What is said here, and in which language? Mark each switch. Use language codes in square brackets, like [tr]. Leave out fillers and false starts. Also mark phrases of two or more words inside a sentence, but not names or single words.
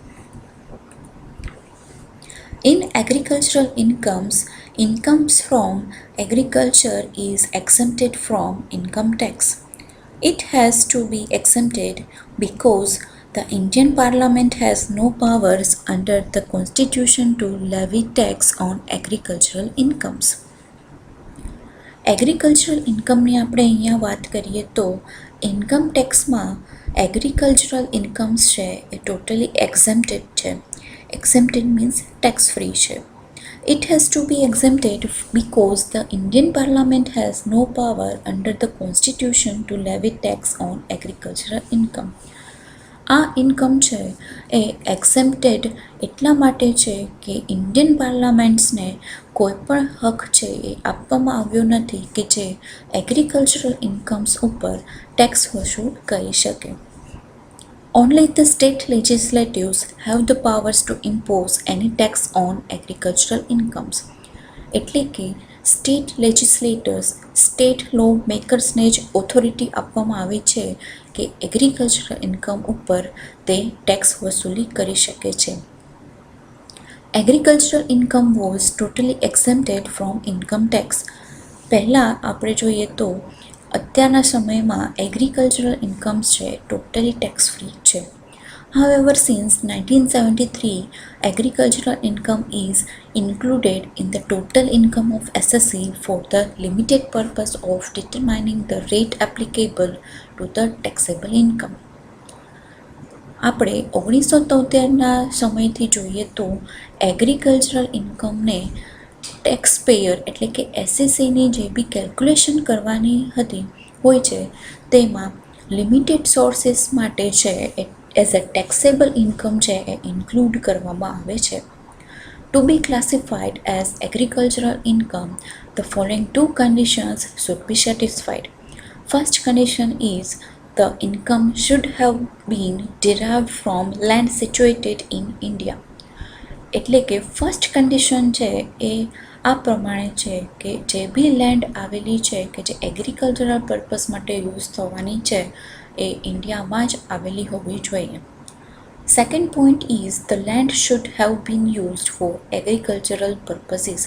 [en] In agricultural incomes, incomes from agriculture is exempted from income tax. It has to be exempted because the Indian Parliament has no powers under the Constitution to levy tax on agricultural incomes. agricultural incomeની [gu] આપણે અહીંયા વાત કરીએ તો [en] income taxમાં agricultural incomes [gu] છે એ [en] totally exempted [gu] છે. [en] Exempted means tax free છે. It has to be exempted because the Indian Parliament has no power under the Constitution to levy tax on agricultural income. [gu] આ ઇન્કમ છે એ એક્સેમ્પ્ટેડ એટલા માટે છે કે [en] Indian Parliamentsને [gu] કોઈ પણ હક છે એ આપવામાં આવ્યો નથી કે જે [en] agricultural incomes [gu] ઉપર ટેક્સ વસૂલ કરી શકે. [en] Only the state legislatures have the powers to impose any tax on agricultural incomes. [gu] એટલે કે [en] state legislators state law makersને [gu] જ ઓથોરિટી આપવામાં આવી છે કે [en] agricultural income [gu] ઉપર તે ટેક્સ વસૂલી કરી શકે છે. [en] Agricultural income was totally exempted from income tax. [gu] પહેલાં આપણે જોઈએ તો અત્યારના સમયમાં [en] agricultural incomes [gu] છે [en] totally tax free [gu] છે. [en] However, since 1973, agricultural income is included in the total income of SSC for the limited purpose of determining the rate applicable to the taxable income. [gu] આપણે 1973ના સમયથી જોઈએ તો [en] agricultural incomeને tax payer [gu] એટલે કે એસએસસીની જે બી કેલ્ક્યુલેશન કરવાની હતી હોય છે તેમાં [en] limited sources [gu] માટે છે [en] as a taxable income [gu] છે એ ઇન્ક્લુડ કરવામાં આવે છે. [en] to be classified as agricultural income the following two conditions should be satisfied. First condition is the income should have been derived from land situated in India. [gu] એટલે કે [en] first condition [gu] છે એ આ પ્રમાણે છે કે જે બી લેન્ડ આવેલી છે કે જે [en] agricultural purpose [gu] માટે યુઝ થવાની છે એ ઇન્ડિયામાં જ આવેલી હોવી જોઈએ. [en] Second point is the land should have been used for agricultural purposes.